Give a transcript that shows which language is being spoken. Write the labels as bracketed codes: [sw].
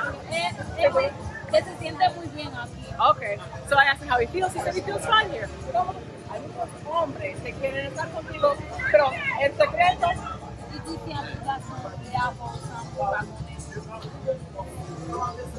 [es] Que se siente muy bien aquí. [en] Okay, so I asked him how he feels. He said he feels fine here. [es] Hay muchos hombres que quieren estar contigo, pero en secreto. Y tú siempre estás sombreado,